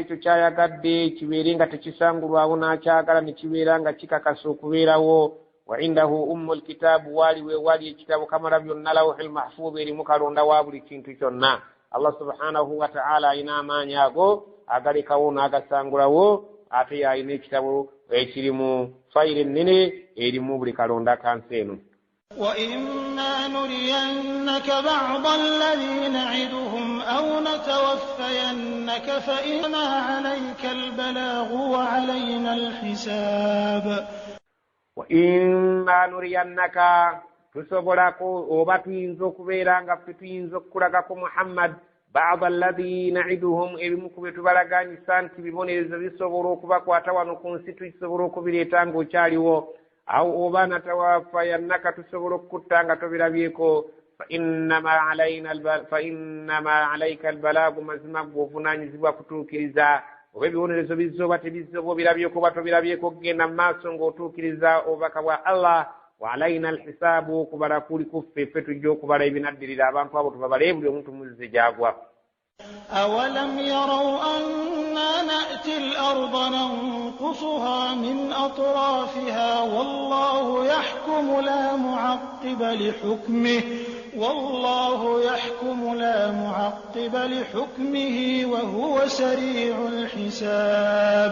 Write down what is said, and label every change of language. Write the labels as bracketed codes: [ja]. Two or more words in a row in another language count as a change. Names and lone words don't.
[lg] ekyo kyayagadde kibeere nga tekisangulwawo n'akyagala ne kibeera nga kikakasa okubeerawo [ar] وعنده أم الكتاب [lg] waaliwe wali ekitabo kamala byonna [ar] اللوح المحفوظ [lg] erimu kalonda wa buli kintu kyonna Allah [ar] سبحانه وتعالى [lg] alina amaanyi ago agalekawo n'agasangulawo ate yalina ekitabo ekirimu fayiro ennene erimu buli kalonda kansi eno [ar] وَإِمَّا نُرِيَنَّكَ بَعْضَ الَّذِي نَعِدُهُمْ أَوْ نَتَوَفَّيَنَّكَ فَإِنَّمَا عَلَيْكَ الْبَلَاغُ وَعَلَيْنَا الْحِسَابُ وَإِمَّا نُرِيَنَّكَ [lg] tusobolako oba tuyinza okubeera nga ffe tuyinza okukulagako Muhammad [ar] بعض الذي نعدهم [lg] ebimu ku bye tubalaganyisa nti bibonerezo bisobola okubakwata wano ku nsi tusobola okubireeta ng'okyaliwo [ar] أو نتوفينك [lg] tusobola okukutta nga tobirabyeko [ar] فإنما عليك البلاغ [lg] mazima gwovunaanyizibwa kutuukiriza oba ebibonerezo bizooba tebizooba obirabyeko oba tobirabyeko kugenda mu maaso ng'otuukiriza obubaka bwa Allah [ar] وعلينا الحساب [lg] okubala kuli kuffe ffe tujja okubala ebinaddirira abantu abo tubabale buli omuntu muzze gyagwa [ar] أَوَلَمْ يَرَوْا أَنَّا نَأْتِي الْأَرْضَ نَنقُصُهَا مِنْ أَطْرَافِهَا وَاللَّهُ يَحْكُمُ لَا مُعَقِّبَ لِحُكْمِهِ وَاللَّهُ يَحْكُمُ لَا مُعَقِّبَ لِحُكْمِهِ وَهُوَ سَرِيعُ الْحِسَابِ